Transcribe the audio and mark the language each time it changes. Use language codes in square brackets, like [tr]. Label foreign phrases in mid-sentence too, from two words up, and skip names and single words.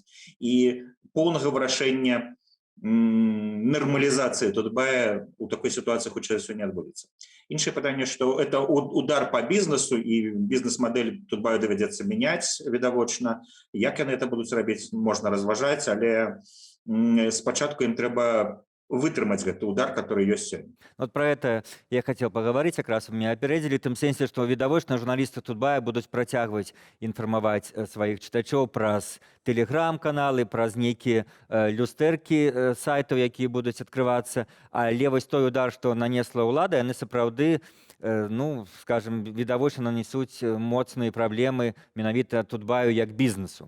[be] І поўнага вырашэння нармалізацыі Тутбая у такой сітуацыі хутчэй за ўсё не адбудзецца. Іншае пытанне, што [ru] это удар по [be] бізнесу і бізнес-мадэль Тутбаю давядзецца мяняць відавочна. Як яны это будуць рабіць, можна разважаць, але спачатку ім трэба вытрымаць гэты удар, который ёсць сёння. [ru] Вот про это я хотел поговорить, как раз вы меня опередили, в том сенсе, что [be] відавочна журналисты Тутбая будуць працягваць інфармаваць сваіх чытачоў праз тэлеграм-каналы, праз нейкія люстэркі сайтаў, якія будуць адкрывацца. Але вось той удар, што нанесла ўлада, яны сапраўды, ну, скажем, відавочна нанесуць моцныя праблемы менавіта Тутбаю як бізнесу.